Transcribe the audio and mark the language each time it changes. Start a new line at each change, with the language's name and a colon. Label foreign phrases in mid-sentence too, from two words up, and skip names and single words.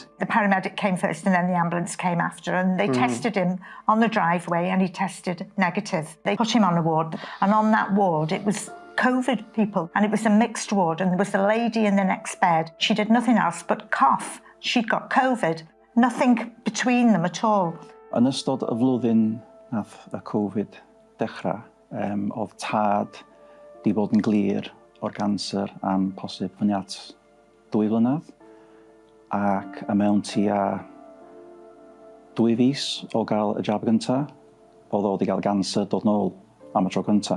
English: The paramedic came first and then the ambulance came after, and they tested him on the driveway and he tested negative. They put him on a ward, and on that ward it was COVID people, and it was a mixed ward, and there was a lady in the next bed. She did nothing else but cough. She'd got COVID. Nothing between them at all.
Welsh: Yn ystod y flwyddyn nath y Covid dechrau, oedd tad di bod yn glir o'r canser am posib fyny at 2 blynedd ac y mewn tua 2 fis o gael y jab gyntaf, oedd o wedi cael ganser dod nôl am y tro gyntaf.